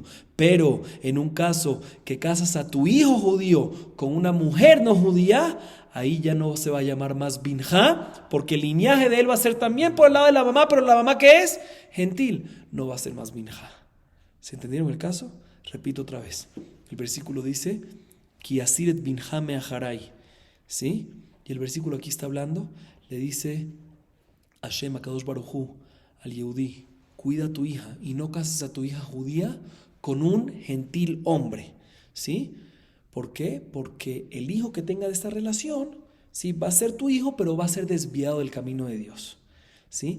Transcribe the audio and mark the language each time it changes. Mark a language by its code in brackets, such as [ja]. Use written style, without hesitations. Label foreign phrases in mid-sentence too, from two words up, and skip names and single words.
[es] Pero en un caso que casas a tu hijo judío con una mujer no judía, ahí ya no se va a llamar más binja, porque el linaje de él va a ser también por el lado de la mamá, pero la mamá que es gentil, no va a ser más binja. ¿Se entendieron el caso? Repito otra vez. El versículo dice, [he] כי יסיר את בנך מאחרי, [es] ¿sí? Y el versículo aquí está hablando, le dice [he] השם הקדוש ברוך הוא [es] al Yehudí, cuida a tu hija y no cases a tu hija judía con un gentil hombre, ¿sí? ¿Por qué? Porque el hijo que tenga de esta relación, sí, va a ser tu hijo, pero va a ser desviado del camino de Dios, ¿sí?